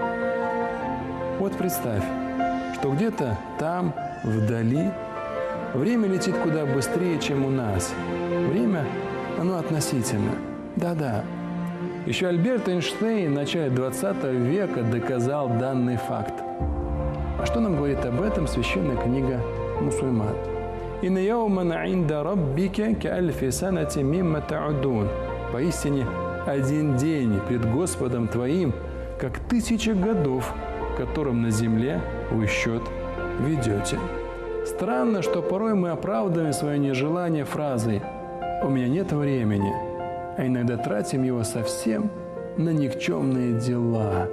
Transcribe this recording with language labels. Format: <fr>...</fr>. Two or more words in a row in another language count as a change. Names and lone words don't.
<ru>Вот представь, что где-то там, вдали, время летит куда быстрее, чем у нас. Время, оно относительно. Да-да. Еще Альберт Эйнштейн в начале 20 века доказал данный факт. А что нам говорит об этом священная книга мусульман?</ru> <ar>«إن يوما عند ربك كألف سنة مما تعدون».</ar> <ru>Поистине, один день пред Господом твоим, как 1000 годов, которым на земле вы счет ведете. Странно, что порой мы оправдываем свое нежелание фразой «у меня нет времени», а иногда тратим его совсем на никчемные дела.</ru>